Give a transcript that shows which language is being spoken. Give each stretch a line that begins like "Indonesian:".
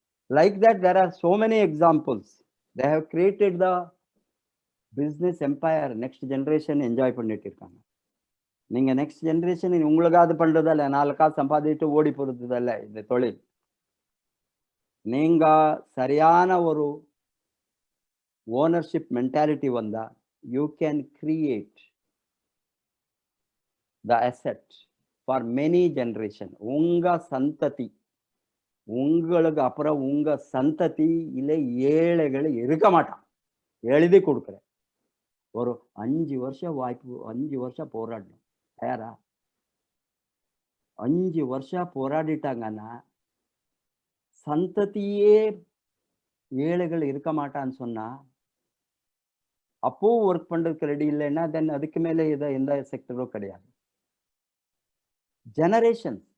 English: Like that, there are so many examples. They have created the business empire. Next generation enjoy
Tamil: பண்ணிட்டு இருக்காங்க. நீங்க next generation உங்களுக்காவது பண்றதில்ல, 4 காசு சம்பாதிட்டு ஓடி போறதில்ல இந்த தொழில். நீங்க சரியான ஒரு ஓனர்ஷிப் மென்டாலிட்டி வந்தா
English: you can create the asset for many generation.
Tamil: உங்க சந்ததி, உங்களுக்கு அப்புறம் உங்க சந்ததியில ஏழைகள் இருக்க மாட்டான். எழுதி கொடுக்குறேன். ஒரு 5 வருஷம் வாய்ப்பு, 5 வருஷம் போராடணும். தயாரா? 5 வருஷம் போராடிட்டாங்கன்னா சந்ததியே ஏழைகள் இருக்க மாட்டான்னு சொன்னா அப்போ ஒர்க் பண்றதுக்கு ரெடி இல்லைன்னா தென் அதுக்கு மேலே எந்த செக்டரும் கிடையாது. ஜெனரேஷன்.